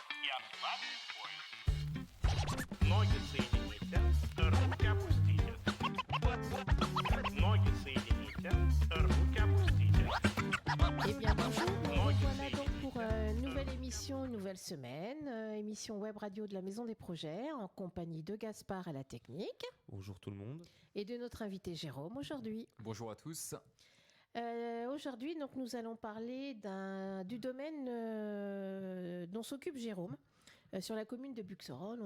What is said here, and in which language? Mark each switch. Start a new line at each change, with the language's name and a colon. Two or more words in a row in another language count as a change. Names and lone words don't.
Russian: Ноги соедините, руки опустите. Ноги соедините, руки опустите.
French: Eh bien bonjour, nous revoilà donc pour une nouvelle émission, une nouvelle semaine, émission web radio de la Maison des Projets en compagnie de Gaspard à la technique. Bonjour tout le monde. Et de notre invité Jérôme aujourd'hui. Bonjour à tous. Aujourd'hui, donc, nous allons parler du domaine dont s'occupe Jérôme sur la commune de Buxerolles.